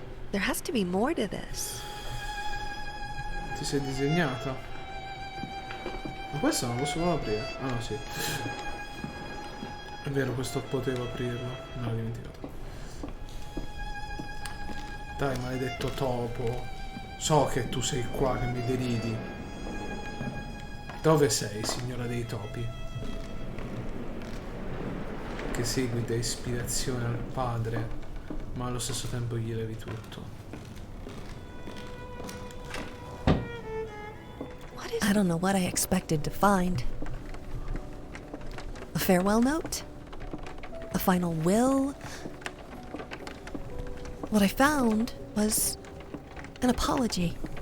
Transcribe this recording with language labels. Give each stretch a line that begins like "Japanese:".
English: There has to be more to this.
Italian: Ti sei disegnata? Ma questo non lo posso proprio aprire? Ah no, sì. È vero, questo potevo aprirlo. Me l'ho dimenticato. Dai, maledetto topo. So che tu sei qua, che mi deridi. Dove sei, signora dei topi? Che segui da ispirazione al padre, ma allo stesso tempo gli levi tutto.
English: I don't know what I expected to find. A farewell note? A final will? What I found was an apology.